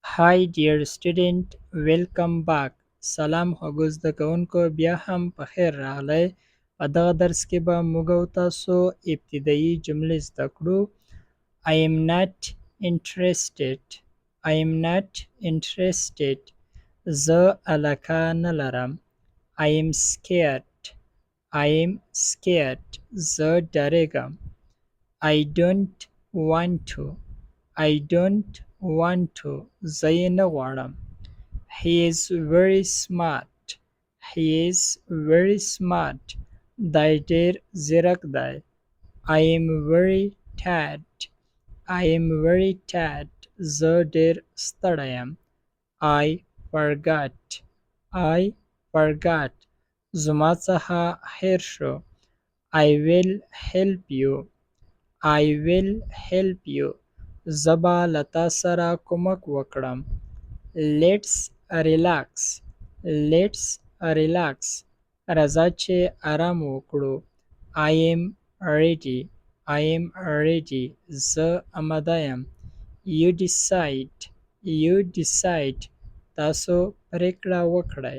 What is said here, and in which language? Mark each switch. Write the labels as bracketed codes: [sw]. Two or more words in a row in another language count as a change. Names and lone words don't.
[en] Hi dear student, welcome back. [ps] سلام خوږو زده کوونکو بیا هم په خیر راغلی. په دغه درس کې به موږ او تاسو ابتدایي جملې زده کړو. [en] I am not interested. I am not interested. [ps] زه علاقه نه لرم. [en] I am scared. I am scared. [ps] زه ډارېږم. [en] I don't want to. I don't want to. [ps] زه یې نه غواړم. [en] He is very smart. He is very smart. [ps] دی ډېر ځیرک دی. [en] I am very tired. I am very tired. [ps] زه ډېر ستړی یم. [en] I forgot. I forgot. [ps] زما څخه هېر شو. [en] I will help you. I will help you. [ps] زه به له تا سره کومک وکړم. [en] Let's relax. Let's relax. [ps] راځه چې آرام وکړو. [en] I am ready. I am ready. [ps] زه آماده یم. [en] You decide. You decide. [ps] تاسو پرېکړه وکړئ.